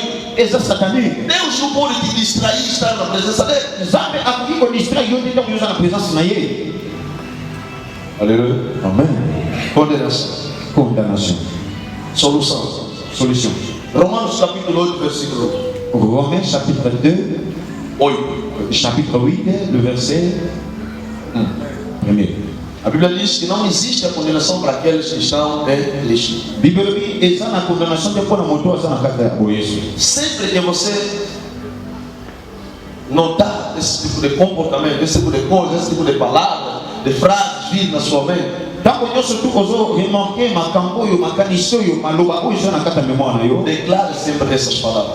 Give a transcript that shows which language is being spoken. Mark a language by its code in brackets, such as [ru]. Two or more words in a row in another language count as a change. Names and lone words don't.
[pt] Deus não pode te distrair e estar na presença dele. Aleluia. Amém. Condenação. Solução. Romanos capítulo 8, versículo 8. [fr] Romains chapitre 2, 8. Chapitre 8, le verset 1. [pt] A Bíblia diz que não existe a condenação para aqueles que estão em Cristo. Sempre que você notar esse tipo de comportamento, esse tipo de coisa, esse tipo de palavra, de frases vir na sua mente, declare sempre essas palavras.